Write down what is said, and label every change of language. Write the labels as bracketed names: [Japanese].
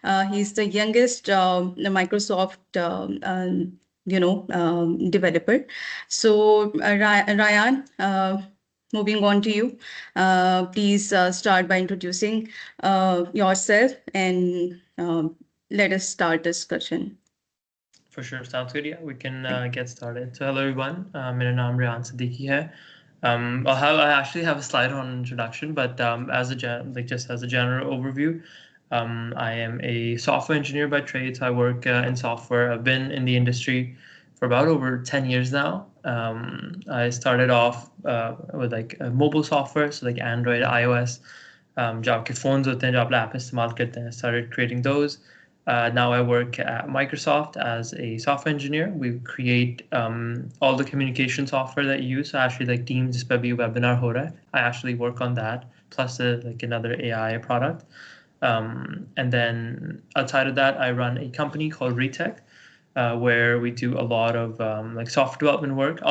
[English] He's the youngest Microsoft developer. So Ryan, moving on to you. Please start by introducing yourself and let us start discussion. For sure, sounds good. Yeah, we can get started. So hello everyone, [Hindi] मेरा नाम रियान सिद्दीकी है. [English] I actually have a slide on introduction, but just as a general overview, I am a software engineer by trade. So I work in software. I've been in the industry for about over 10 years now. I started off with like mobile software, so like Android, iOS. [Hindi] जो आपके phones होते हैं जो आप app इस्तेमाल करते हैं, [English] started creating those. Now I work at Microsoft as a software engineer. We create all the communication software that you use. So actually, like Teams, [Hindi] जिस पे भी webinar हो रहा है, [English] I actually work on that, plus like another AI product. And then outside of that, I run a company called Retech, where we do a lot of like software development work.